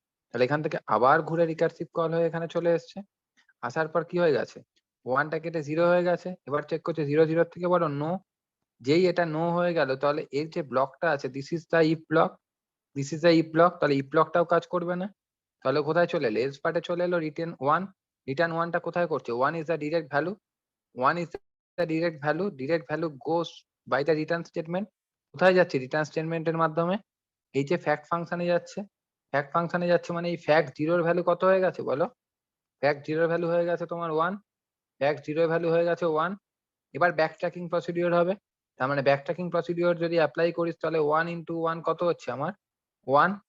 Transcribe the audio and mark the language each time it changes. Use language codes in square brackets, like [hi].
[bn] তাহলে এখান থেকে আবার ঘুরে রিকার্সিভ কল হয়ে এখানে চলে এসছে। আসার পর কি হয়ে গেছে, 1টা কেটে 0 হয়ে গেছে। এবার চেক করছে 0 0 থেকে বড়, নো। যেই এটা নো হয়ে গেল, তাহলে এর যে ব্লকটা আছে, [en] this is the if block, [bn] this is the if block. তাহলে ইফ ব্লকটাও কাজ করবে না। তাহলে কোথায় চলে এলো, এলস পার্টে চলে এলো, রিটার্ন 1। রিটার্ন 1টা কোথায় করছে, [en] 1 is the direct value, 1 is the direct value goes by the return statement। [bn] কোথায় যাচ্ছে, রিটার্ন স্টেটমেন্টের মাধ্যমে। এই যে ফ্যাক্ট ফাংশনে যাচ্ছে, ফ্যাক্ট ফাংশনে যাচ্ছে মানে এই ফ্যাক্ট 0 এর ভ্যালু কত হয়ে গেছে বলো? ফ্যাক্ট 0 এর ভ্যালু হয়ে গেছে তোমার 1। ফ্যাক্ট 0 এর ভ্যালু হয়ে গেছে 1। এবার ব্যাক ট্র্যাকিং প্রসিডিওর হবে। তার মানে ব্যাক ট্র্যাকিং প্রসিডিওর যদি অ্যাপ্লাই করিস, তাহলে 1 ইন্টু 1 কত হচ্ছে আমার, 1।